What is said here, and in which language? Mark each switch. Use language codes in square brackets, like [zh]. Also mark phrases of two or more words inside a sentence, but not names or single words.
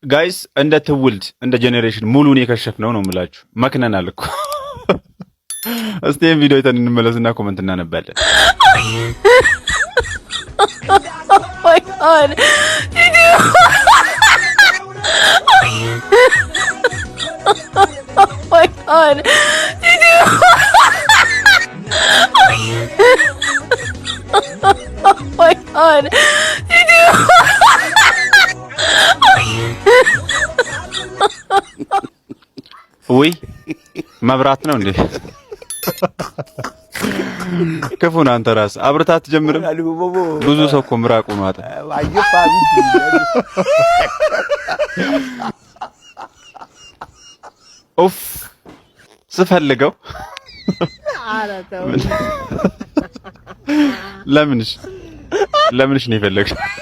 [am] ጋይስ እንደ ትውልድ እንደ ጄኔሬሽን ሙሉን የከሸፍነው ነው የምላችሁ። መክነናል እኮ። እስቲ ይሄን ቪዲዮ አይተን እንመለስና ኮሜንት እናነባለን። [en] my god. Oh my god. Oh my god. [am] ውይ መብራት ነው እንዴ? ክፉን አንተ ራስህ አብረታት ጀምርም። ብዙ ሰው እኮ ምራቁ ነው አጣ። ኡፍ ስፈልገው ለምንሽ ነው የፈለግሽው?